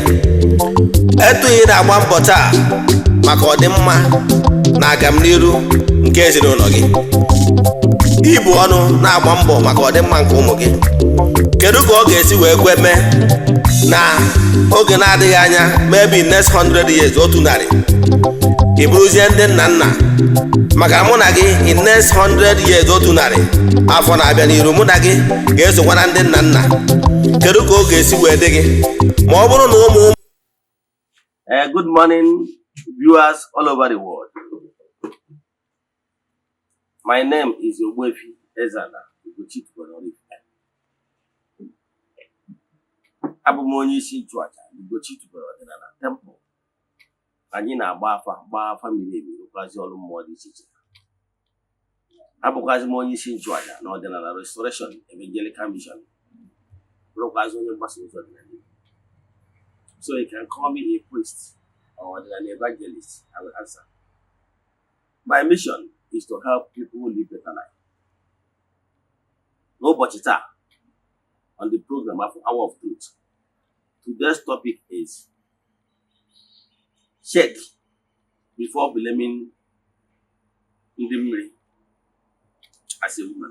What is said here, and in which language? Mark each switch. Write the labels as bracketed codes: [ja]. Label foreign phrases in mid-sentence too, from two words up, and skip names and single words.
[ig] Etughị na-agba mbọ taa maka ọdịmma na agamniru nke ezinụlọ gị. Ibu ọnụ na-agba mbọ maka ọdịmma nke ụmụ gị. Kedu ka ọ ga-esi wee kwe mee na oge na-adịghị anya, [en] maybe next 100 years, [ig] otu narị, ị bụrụzie ndị nna nna? Maka mụ na gị [en] in next 100 years, [ig] otu narị afọ na-abịa n'iru, mụ na gị ga-esokwa na ndị nna nna. Kedu ka ọ ga-esi wee dị gị ma ọ bụrụ na ụmụ [en] Good morning, viewers all over the world. My name is Ogbuefi Eze-Ana. [ig] Abụ m onye isi nchụaja Ugochi tubelu ọdịnala temple. Anyị na-agba afa miri emi, rụkwazi ọrụ mmụọ dị iche iche. Abụkwazi m onye isi nchụaja na ọdịnala Restoration Evangelical Mission, rụkwazi onye mgbasa ozi ọdịnala. [en] So you can call me a priest or an evangelist. I will answer. My mission is to help people live better life. No bachita on the program of Hour of Truth. Today's topic is check before blaming mmiri as a woman.